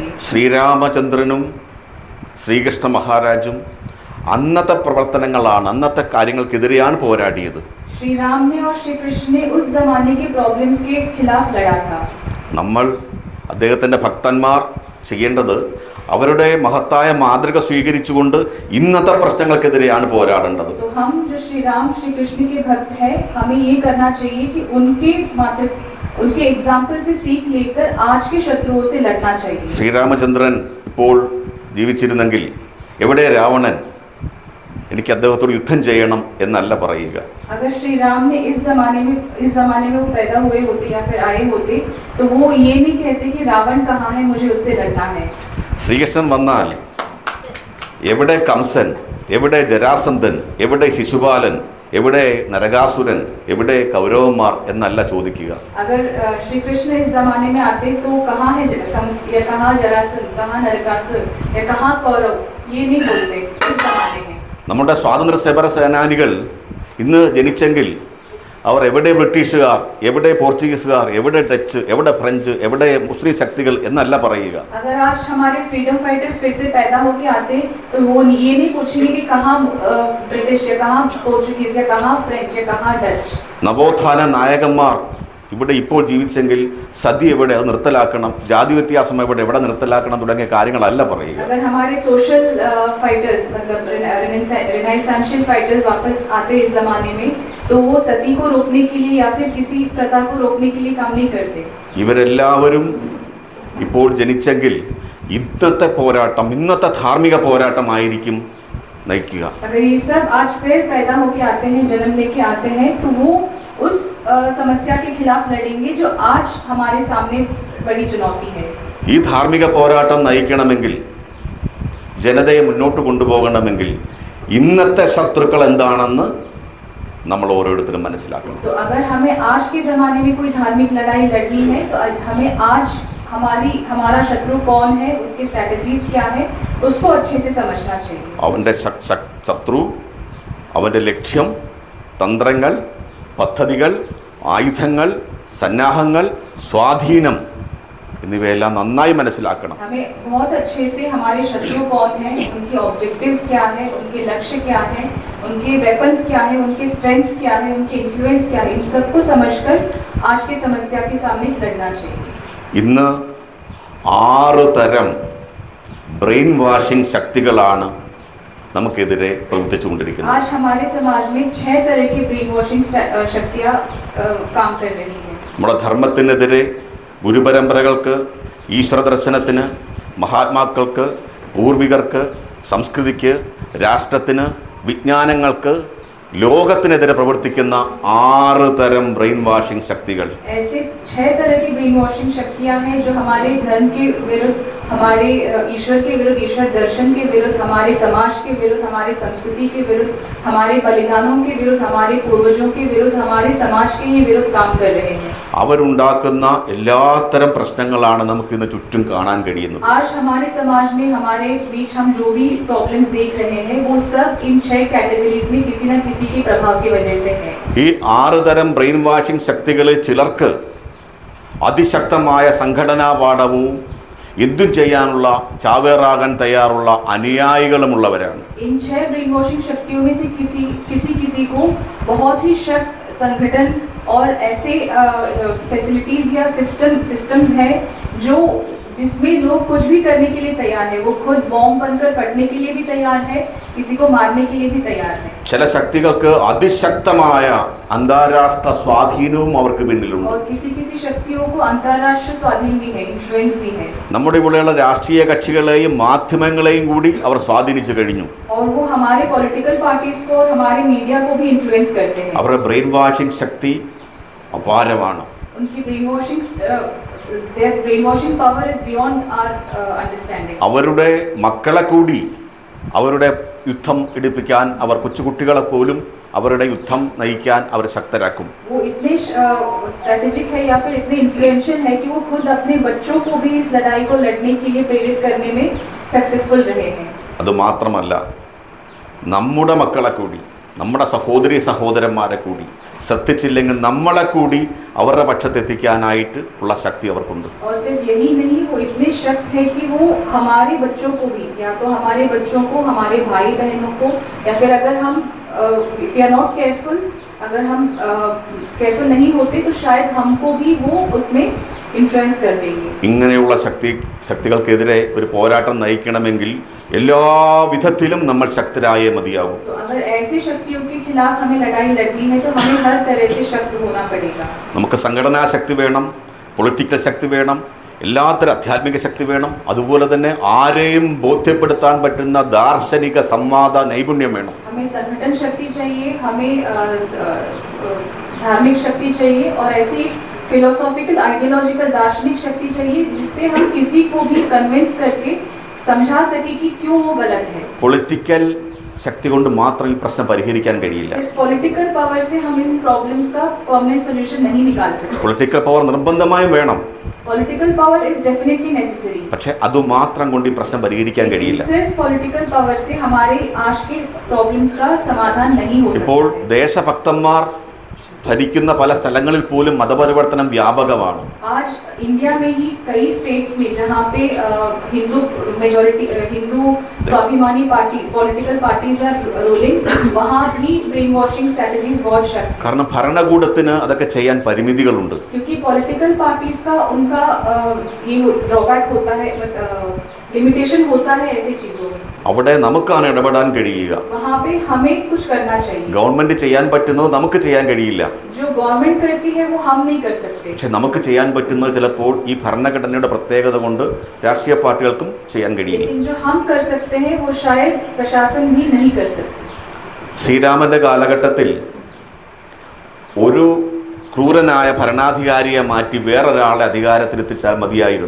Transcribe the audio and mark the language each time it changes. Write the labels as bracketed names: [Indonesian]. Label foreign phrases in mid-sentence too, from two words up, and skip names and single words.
[Malayalam] ശ്രീരാമചന്ദ്രനും ശ്രീകൃഷ്ണ മഹാരാജും അന്നത്തെ പ്രവർത്തനങ്ങളാണ്, അന്നത്തെ കാര്യങ്ങൾക്കെതിരെയാണ് പോരാടിയത്. [Hindi] श्री राम ने और श्री कृष्ण ने उस जमाने के प्रॉब्लम्स के खिलाफ लड़ा था. [Malayalam] നമ്മൾ അദ്ദേഹത്തിൻ്റെ ഭക്തന്മാർ ചെയ്യേണ്ടത് അവരുടെ മഹത്തായ മാതൃക സ്വീകരിച്ചുകൊണ്ട് ഇന്നത്തെ പ്രശ്നങ്ങൾക്കെതിരെയാണ് പോരാടേണ്ടത്. [Hindi] तो हम जो श्री राम श्री कृष्ण के भक्त हैं, हमें ये करना चाहिए कि उनके एग्जाम्पल से सीख लेकर आज के शत्रुओं से लड़ना चाहिए. [Malayalam] ശ്രീരാമചന്ദ്രൻ ഇപ്പോൾ ജീവിച്ചിരുന്നെങ്കിൽ എവിടെ രാവണൻ, എനിക്ക് അദ്ദേഹത്തോട് യുദ്ധം ചെയ്യണം എന്നല്ല പറയുക. [Hindi] अगर श्री राम ने इस जमाने में वो पैदा हुए होते या फिर आए होते तो वो ये नहीं कहते कि रावण कहाँ है, मुझे उससे लड़ना है. [Malayalam] ശ്രീകൃഷ്ണൻ വന്നാൽ എവിടെ കംസൻ, എവിടെ ജരാസന്ധൻ, എവിടെ ശിശുപാലൻ, എവിടെ നരകാസുരൻ, എവിടെ കൗരവന്മാർ എന്നല്ല ചോദിക്കുക. [Hindi] अगर श्री कृष्ण इस जमाने में आते तो कहाँ है कंस या कहाँ जरासंध, कहाँ नरकासुर या कहाँ कौरव, ये नहीं बोलते इस जमाने में. [Malayalam] നമ്മുടെ സ്വാതന്ത്ര്യ സമര സേനാനികൾ ഇന്ന് ജനിച്ചെങ്കിൽ അവർ എവിടെ ബ്രിട്ടീഷുകാർ, എവിടെ പോർച്ചുഗീസുകാർ, എവിടെ ഡച്ച്, എവിടെ ഫ്രഞ്ച്, എവിടെ മുസ്ലിം ശക്തികൾ എന്നല്ല പറയുക. [Hindi] अगर आज हमारे [English] freedom fighters [Hindi] फिर से पैदा होके आते तो वो ये नहीं पूछेंगे कि कहाँ ब्रिटिश या कहाँ पोर्चुगीज या कहाँ फ्रेंच या कहाँ डच. [Malayalam] നവോത്ഥാന നായകന്മാർ ഇവിടെ ഇപ്പോൾ ജീവിച്ചെങ്കിൽ സതി എവിടെ, അത് നിർത്തലാക്കണം, ജാതി വ്യത്യാസം എവിടെ നിർത്തലാക്കണം തുടങ്ങിയ കാര്യങ്ങളല്ല പറയുക. [Hindi] अगर हमारे [English] social fighters [Hindi] मतलब [English] renaissancial fighters [Hindi] वापस आते इस जमाने में तो वो सती को रोकने के लिए या फिर किसी प्रथा को रोकने के लिए काम नहीं करते. [Malayalam] ഇവരെല്ലാവരും ഇപ്പോൾ ജനിച്ചെങ്കിൽ ഇന്നത്തെ പോരാട്ടം, ഇന്നത്തെ ധാർമ്മിക പോരാട്ടമായിരിക്കും നയിക്കുക. [Hindi] अगर ये सब आज फिर पैदा होके आते हैं, जन्म लेके आते हैं तो वो उस समस्या के खिलाफ लड़ेंगे जो आज हमारे सामने बड़ी चुनौती है. [Malayalam] ഈ ധാർമ്മിക പോരാട്ടം നയിക്കണമെങ്കിൽ, ജനതയെ മുന്നോട്ട് കൊണ്ടുപോകണമെങ്കിൽ ഇന്നത്തെ ശത്രുക്കൾ എന്താണെന്ന് നമ്മൾ ഓരോരുത്തരും മനസ്സിലാക്കണം. [Hindi] तो अगर हमें आज के जमाने में कोई धार्मिक लड़ाई लड़नी है तो हमें आज हमारा शत्रु कौन है, उसके स्ट्रैटेजीज क्या है, उसको अच्छे से समझना चाहिए. [Malayalam] അവൻ്റെ ശത്രു, അവൻ്റെ ലക്ഷ്യം, തന്ത്രങ്ങൾ, പദ്ധതികൾ, ആയുധങ്ങൾ, സന്നാഹങ്ങൾ, സ്വാധീനം എന്നിവയെല്ലാം നന്നായി മനസ്സിലാക്കണം. [Hindi] हमें बहुत अच्छे से हमारे शत्रु कौन है, उनके ऑब्जेक्टिव्स क्या है, उनके लक्ष्य क्या है, उनके वेपन्स क्या है, उनके स्ट्रेंथ्स क्या है, उनके इन्फ्लुएंस क्या है, इन सबको समझकर आज की समस्या के सामने लड़ना चाहिए. [Malayalam] ഇന്ന് 6 തരം [English] brain washing [Malayalam] ശക്തികളാണ് നമുക്കെതിരെ പ്രവർത്തിച്ചുകൊണ്ടിരിക്കുന്നത്. [Hindi] आज हमारे समाज में 6 तरह की [English] brain washing [Hindi] शक्तियां काम कर रही हैं. [Malayalam] നമ്മുടെ ധർമ്മത്തിനെതിരെ, ഗുരുപരമ്പരകൾക്ക്, ഈശ്വര ദർശനത്തിന്, മഹാത്മാക്കൾക്ക്, പൂർവികർക്ക്, സംസ്കൃതിക്ക്, രാഷ്ട്രത്തിന്, വിജ്ഞാനങ്ങൾക്ക്, ലോകത്തിനെതിരെ പ്രവർത്തിക്കുന്ന 6 തരം [English] brain washing [Malayalam] ശക്തികൾ. [Hindi] ऐसे 6 तरह की [English] brain washing [Hindi] शक्तियां हैं जो हमारे धर्म के विरुद्ध, हमारे ईश्वर के विरुद्ध, ईश्वर दर्शन के विरुद्ध, हमारे समाज के विरुद्ध, हमारे संस्कृति के विरुद्ध, हमारे बलिदानों के विरुद्ध, हमारे पूर्वजों के विरुद्ध, हमारे समाज के ही विरुद्ध काम कर रहे हैं. [Malayalam] അവരുണ്ടാക്കുന്ന എല്ലാത്തരം പ്രശ്നങ്ങളാണ് നമുക്കിന്ന് ചുറ്റും കാണാൻ കഴിയുന്നത്. [Hindi] आज हमारे समाज में, हमारे बीच हम जो भी प्रॉब्लम्स देख रहे हैं वो सब इन 6 कैटेगरीज में किसी न किसी के प्रभाव की वजह से है. [Malayalam] ഈ 6 തരം [English] brain washing [Malayalam] ശക്തികളിൽ ചിലർക്ക് അതിശക്തമായ സംഘടനാ പാഠവും എന്തും ചെയ്യാനുള്ള, ചാവേറാകാൻ തയ്യാറുള്ള അനുയായികളുമുള്ളവരാണ്. [Hindi] इन 6 [English] brain washing [Hindi] शक्तियों में से किसी को बहुत ही सख्त संगठन और ऐसे फैसिलिटीज या सिस्टम्स हैं जो जिसमें लोग कुछ भी करने के लिए तैयार है. वो खुद बॉम्ब बनकर फटने के लिए भी तैयार है, किसी को मारने के लिए भी तैयार है. [Malayalam] ചില ശക്തികൾക്ക് അതിശക്തമായ അന്താരാഷ്ട്ര സ്വാധീനവും അവർക്ക് പിന്നിലുണ്ട്. [Hindi] और किसी शक्तियों को अंतर्राष्ट्रीय स्वाधीन भी है, इन्फ्लुएंस भी है. [Malayalam] നമ്മുടെ ഇവിടെയുള്ള രാഷ്ട്രീയ കക്ഷികളെയും മാധ്യമങ്ങളെയും കൂടി അവർ സ്വാധീനിച്ചു കഴിഞ്ഞു. [Hindi] और वो हमारे [English] political parties [Hindi] को और हमारे मीडिया को भी इन्फ्लुएंस करते हैं. [Malayalam] അവരുടെ [English] brain washing [Malayalam] ശക്തി അപാരമാണ്. [English] उनकी their brainwashing power is beyond our understanding. [Malayalam] അവരുടെ മക്കളെ കൂടി അവരുടെ യുദ്ധം എടുപ്പിക്കാൻ, അവർ കൊച്ചുകുട്ടികളെ പോലും അവരുടെ യുദ്ധം നയിക്കാൻ അവർ ശക്തരാക്കും. [Hindi] वो इतने स्ट्रेटेजिक है या फिर इतने इन्फ्लुएंशियल है कि वो खुद अपने बच्चों को भी इस लड़ाई को लड़ने के लिए प्रेरित करने में सक्सेसफुल रहे हैं. [Malayalam] അതുമാത്രമല്ല, നമ്മുടെ മക്കളെ കൂടി, നമ്മുടെ സഹോദരി സഹോദരന്മാരെ കൂടി ശ്രദ്ധിച്ചില്ലെങ്കിൽ നമ്മളെ കൂടി അവരുടെ പക്ഷത്തെത്തിക്കാനായിട്ട് ഉള്ള ശക്തി അവർക്കുണ്ട്. [Hindi] और सिर्फ यही नहीं, वो इतने शक्त है कि वो हमारे बच्चों को भी, या तो हमारे बच्चों को, हमारे भाई बहनों को, या फिर अगर हम [English] if we are not careful, [Hindi] अगर हम केयरफुल नहीं होते तो शायद हमको भी वो उसमें इन्फ्लुएंस कर देंगे। [Malayalam] ഇങ്ങനെയുള്ള ശക്തികൾക്കെതിരെ ഒരു പോരാട്ടം നയിക്കണമെങ്കിൽ എല്ലാ വിധത്തിലും നമ്മൾ ശക്തരായേ മതിയാകൂ. [Hindi] तो अगर ऐसी शक्तियों के खिलाफ हमें लड़ाई लड़नी है तो हमें हर तरह से शक्त होना पड़ेगा. [Malayalam] നമുക്ക് സംഘടനാ ശക്തി വേണം, പൊളിറ്റിക്കൽ ശക്തി വേണം, എല്ലാത്തരം ആധ്യാത്മിക ശക്തി വേണം. അതുപോലെ തന്നെ ആരെയും ബോധ്യപ്പെടുത്താൻ പറ്റുന്ന ദാർശനിക സംവാദ നൈപുണ്യം വേണം. [Hindi] हमें संगठन शक्ति चाहिए, हमें धार्मिक शक्ति चाहिए और ऐसी [English] philosophical ideological [Hindi] दार्शनिक शक्ति चाहिए जिससे हम किसी को भी कन्विंस करके समझा सके कि क्यों वो गलत है. [Malayalam] പൊളിറ്റിക്കൽ ശക്തി കൊണ്ട് മാത്രം ഈ പ്രശ്നം പരിഹരിക്കാൻ കഴിയില്ല. [Hindi] सिर्फ [English] political power [Hindi] से हम इन प्रॉब्लम्स का [English] permanent solution [Hindi] नहीं निकाल सकते. [English] political power [Malayalam] നിർബന്ധമായും വേണം. [English] political power is definitely necessary. [Malayalam] പക്ഷേ അതുമാത്രം കൊണ്ട് ഈ പ്രശ്നം പരിഹരിക്കാൻ കഴിയില്ല. [Hindi] सिर्फ [English] political power [Hindi] से हमारे आज के प्रॉब्लम्स का समाधान नहीं हो सकता. [Malayalam] ഇപ്പോൾ ദേശഭക്തന്മാർ ഭരിക്കുന്ന പല സ്ഥലങ്ങളിൽ പോലും മതപരിവർത്തനം വ്യാപകമാണ്. [Hindi] आज इंडिया में ही कई स्टेट्स में जहाँ पे हिंदू मेजॉरिटी हिंदू स्वाभिमानी पार्टी [English] political parties are ruling, [Hindi] वहाँ भी [English] brain washing strategies [Hindi] बहुत शक्ति. [Malayalam] കാരണം ഭരണകൂടത്തിന് അതൊക്കെ ചെയ്യാൻ പരിമിതികളുണ്ട്. [Hindi] क्योंकि [English] political parties [Hindi] का उनका ये ड्रॉबैक होता है, लिमिटेशन होता है ऐसी चीजों में. [Malayalam] അവിടെ നമുക്കാണ് ഇടപെടാൻ കഴിയുക. [Hindi] वहाँ पे हमें कुछ करना चाहिए. [Malayalam] ഗവൺമെന്റ് ചെയ്യാൻ പറ്റുന്നത് നമുക്ക് ചെയ്യാൻ കഴിയില്ല. [Hindi] जो गवर्नमेंट करती है वो हम नहीं कर सकते. [Malayalam] പക്ഷെ നമുക്ക് ചെയ്യാൻ പറ്റുന്നത് ചിലപ്പോൾ ഈ ഭരണഘടനയുടെ പ്രത്യേകത കൊണ്ട് രാഷ്ട്രീയ പാർട്ടികൾക്കും ചെയ്യാൻ കഴിയില്ല. [Hindi] लेकिन जो हम कर सकते हैं वो शायद प्रशासन भी नहीं कर सकते. [Malayalam] ശ്രീരാമന്റെ കാലഘട്ടത്തിൽ ഒരു ക്രൂരനായ ഭരണാധികാരിയെ മാറ്റി വേറൊരാളെ അധികാരത്തിലെത്തിച്ചാൽ മതിയായിരുന്നു.